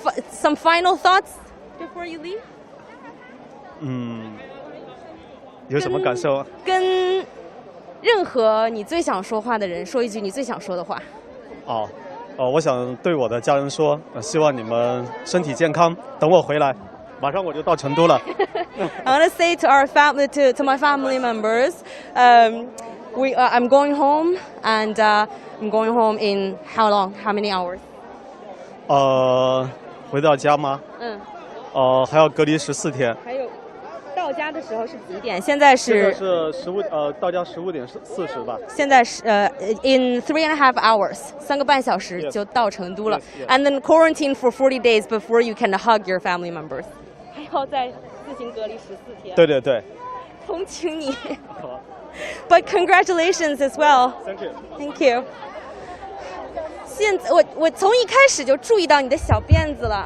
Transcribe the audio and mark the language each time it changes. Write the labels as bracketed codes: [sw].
[en] Some final thoughts before you leave? [zh] 有什么感受？跟任何你最想说话的人说一句你最想说的话。我想对我的家人说，希望你们身体健康。等我回来，马上我就到成都了。 [en] I want to say to our family, to my family members, I'm going home, and I'm going home in how long? How many hours? [zh] 回到家吗？还要隔离14天。还有到家的时候是几点？现在是到家15点40吧。现在是 [en] in 3.5 hours, [zh] 3个半小时就到成都了。 [en] And then quarantine for 40 days before you can hug your family members. [zh] 还要再自行隔离14天。对。同情你。 [en] But congratulations as well. Thank you. Thank you. [zh] 现在我从一开始就注意到你的小辫子了。